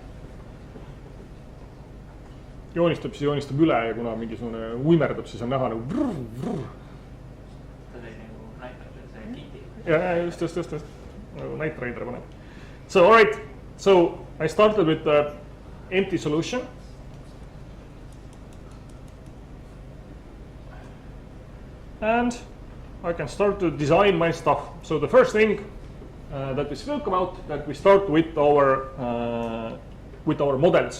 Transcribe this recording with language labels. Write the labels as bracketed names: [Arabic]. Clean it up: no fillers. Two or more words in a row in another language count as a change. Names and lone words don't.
[Estonian] Joonistab, siis joonistab üle ja kuna mingisugune uimerdab, siis on näha nagu vrr. Ta tõi nagu näitab, et see kiti. Ja, just. Night Raider paneb. [English] So, all right. So, I started with the empty solution. And I can start to design my stuff. So the first thing that we spoke about, that we start with our models.